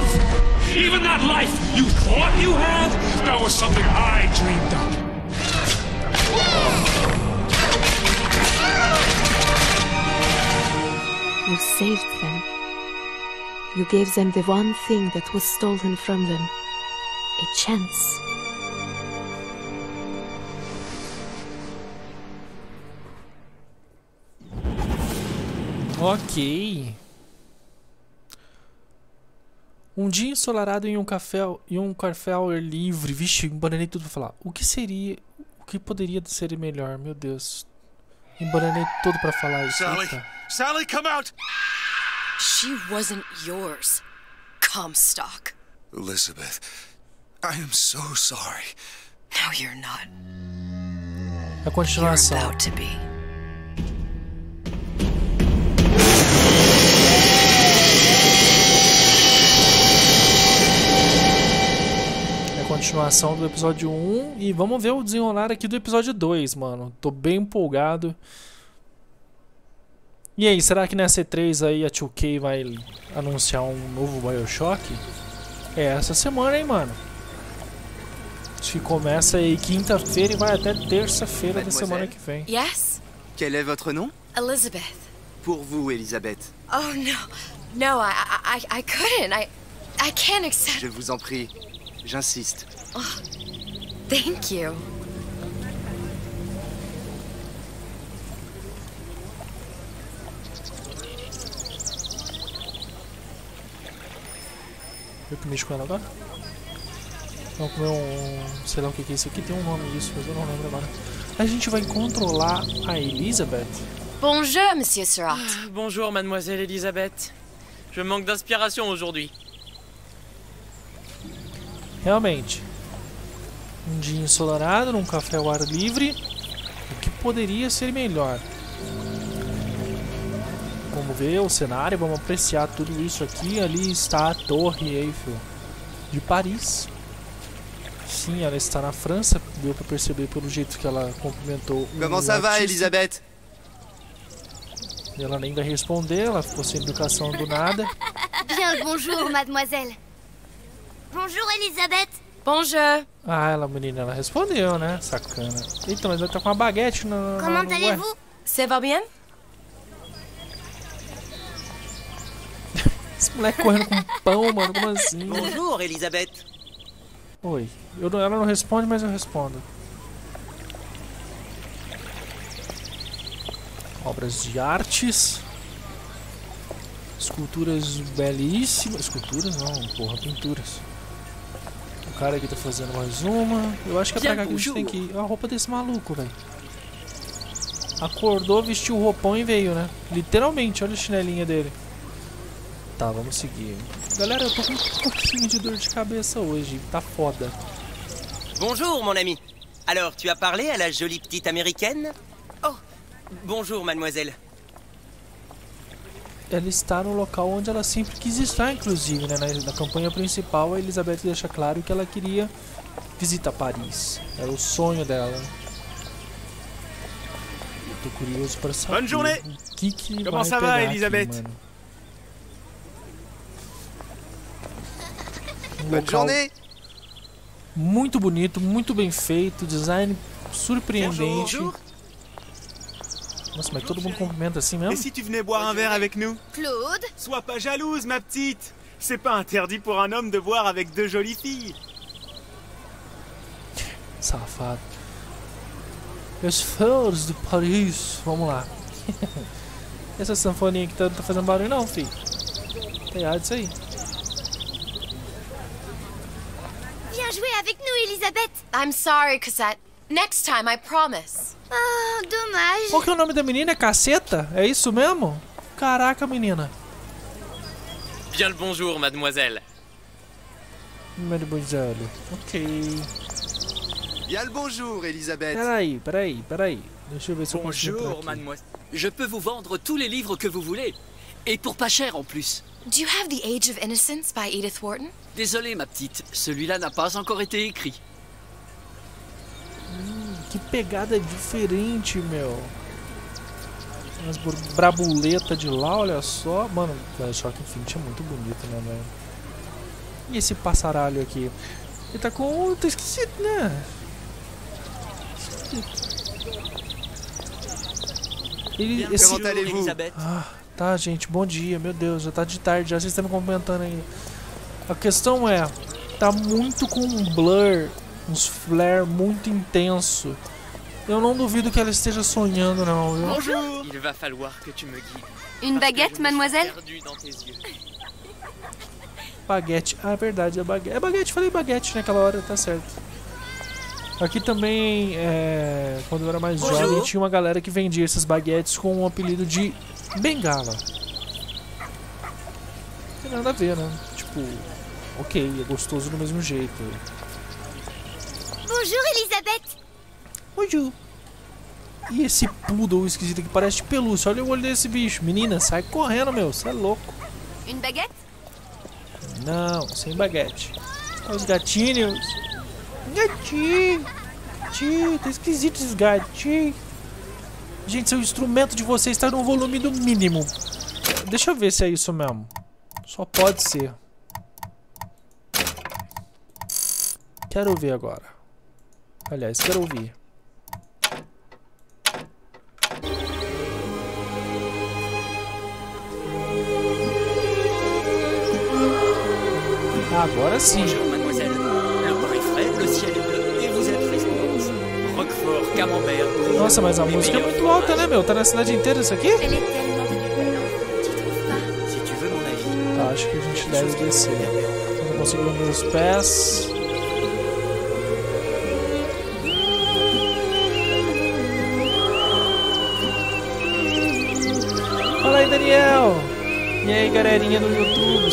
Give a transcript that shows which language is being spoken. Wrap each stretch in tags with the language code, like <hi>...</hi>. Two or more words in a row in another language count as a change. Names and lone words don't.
<en>Even that life you thought you had, that was something I dreamed up. You saved them. You gave them the one thing that was stolen from them. A chance. Ok.</en> <pt>Um dia ensolarado em um café livre. Vixe, embananei tudo pra falar. O que poderia ser melhor? Meu Deus. Embananei tudo pra falar isso. Sally! Eita.</pt> <en>Sally, come out! She wasn't yours, Comstock. Elizabeth, I am so sorry. No, you're not.</en> <pt>A</pt> <en>You're</en> <pt>continuação.</pt> <en>about to be.</en> <pt>É a continuação do episódio 1. E vamos ver o desenrolar aqui do episódio 2, mano. Tô bem empolgado. E aí, será que nessa E3 aí a 2K vai anunciar um novo Bioshock? É essa semana, hein, mano. Acho que começa aí quinta-feira e vai até terça-feira da semana que vem.</pt> <en>Yes?</en> <fr>Quel est votre nom? Elizabeth. Pour vous, Elisabeth.</fr> <en>Oh, no. No, I couldn't. I can't accept...</en> <fr>Je vous en prie. J'insiste.</fr> <en>Oh, thank you.</en> <pt>Eu que mexo com ela agora? Vamos comer sei lá o que é isso aqui, tem um nome isso, mas eu não lembro agora. A gente vai controlar a Elizabeth.</pt> <fr>Bonjour, Monsieur Surratt. Bonjour, mademoiselle Elisabeth. Je manque d'inspiration aujourd'hui.</fr> <pt>Realmente. Um dia ensolarado, num café ao ar livre. O que poderia ser melhor? Vamos ver o cenário, vamos apreciar tudo isso aqui. Ali está a Torre Eiffel de Paris. Sim, ela está na França. Deu para perceber pelo jeito que ela cumprimentou o</pt> <fr>Comment ça va,</fr> <pt>artista. Elisabeth? Ela nem vai responder, ela ficou sem educação do nada.</pt> <fr>Bien, bonjour, mademoiselle. Bonjour, Elisabeth. Bonjour.</fr> <pt>Ah, menina, ela respondeu, né? Sacana. Eita, mas ela tá com uma baguete na...</pt> <fr>Comment allez-vous? Ça va bien?</fr> <pt>Esse moleque correndo com pão, mano, como assim?</pt> <fr>Bonjour, Elisabeth.</fr> <pt>Oi. Ela não responde, mas eu respondo. Obras de artes. Esculturas belíssimas. Esculturas não, porra, pinturas. O cara aqui tá fazendo mais uma. Eu acho que é pra cá que a gente tem que ir. Olha a roupa desse maluco, velho. Acordou, vestiu o roupão e veio, né? Literalmente, olha a chinelinha dele. Tá, vamos seguir. Galera, eu tô com um pouquinho de dor de cabeça hoje. Tá foda.</pt> <fr>Bonjour, mon ami. Alors, tu as parlé à la jolie petite américaine? Oh, bonjour, mademoiselle.</fr> <pt>Ela está no local onde ela sempre quis estar, inclusive, né? Na campanha principal, a Elizabeth deixa claro que ela queria visitar Paris. Era o sonho dela. Eu tô curioso para saber o que</pt> <fr>Comment</fr> <pt>vai</pt> <fr>ça</fr> <pt>pegar</pt> <fr>va, Elizabeth?</fr> <pt>aqui, mano.</pt> <fr>Bonne journée.</fr> <pt>Muito bonito, muito bem feito, design surpreendente. Nossa, mas todo mundo cumprimenta assim mesmo?</pt> <fr>Et si tu venais boire un verre avec nous? Claude? Sois pas jalouse, ma petite. C'est pas interdit pour un homme de boire avec deux jolies filles.</fr> <pt>Safado. Os fãs de Paris. Vamos lá. Essa sanfoninha aqui tá fazendo barulho não, filho. Tá errado isso aí.</pt> <fr>Viens jouer avec nous, Elisabeth.</fr> <en>I'm sorry, Cosette. Next time, I promise.</en> <fr>Oh, dommage.</fr> <pt>Qual que é o nome da menina? É Caceta? É isso mesmo? Caraca, menina.</pt> <fr>Bien le bonjour, mademoiselle. Mademoiselle. Ok. Bien le bonjour, Elisabeth.</fr> <pt>Peraí. Deixa eu ver se eu consigo entrar</pt> <fr>Bonjour,</fr> <pt>aqui.</pt> <fr>mademoiselle. Je peux vous vendre tous les livres que vous voulez. Et pour pas cher en plus.</fr> <en>Do you have The Age of Innocence by Edith Wharton?</en> <fr>Désolé, ma petite. Celui-là n'a pas encore été écrit.</fr> <pt>Que pegada diferente, meu. Umas brabuletas de lá, olha só. Mano, o Bioshock Infinite é muito bonito, né, velho? E esse passaralho aqui? Ele tá com... tá esquisito, né?</pt> <fr>Comment allez-vous?</fr> <pt>Ah, tá, gente. Bom dia. Meu Deus, já tá de tarde. Já vocês estão me comentando aí. A questão é... tá muito com um blur... uns flare muito intenso. Eu não duvido que ela esteja sonhando, não, viu?</pt> <fr>Bonjour. Il va falloir que tu me guides. Une baguette, mademoiselle? Perdu dans tes yeux.</fr> <pt>Baguete. Ah, é verdade, é baguete. É baguete, falei baguete naquela hora, tá certo. Aqui também, quando eu era mais jovem, tinha uma galera que vendia esses baguetes com o apelido de bengala. Não tem nada a ver, né? Tipo, ok, é gostoso do mesmo jeito.</pt> <fr>Bonjour, Elisabeth. Bonjour.</fr> <pt>E esse poodle esquisito que parece de pelúcia. Olha o olho desse bicho. Menina, sai correndo, meu. Você é louco.</pt> <fr>Une baguette?</fr> <pt>Não, sem baguete. Olha os gatinhos. Gatinho. Gatinho. Tá esquisito esses gatinhos. Gente, seu instrumento de vocês está no volume do mínimo. Deixa eu ver se é isso mesmo. Só pode ser. Quero ver agora. Aliás, quero ouvir. Agora sim.</pt> <fr>Bonjour, mademoiselle. Le pain est frais, le ciel est bleu et vous êtes resplendissante. Roquefort, camembert.</fr> <pt>Nossa, mas a música é muito alta, né, meu? Tá na cidade inteira isso aqui?</pt> <fr>Elle est tellement belle, tu trouves pas? Si tu veux mon avis.</fr> <pt>Tá, acho que a gente deve descer. Eu não consigo ver os pés. Fala aí, Daniel! E aí, galerinha do YouTube?</pt>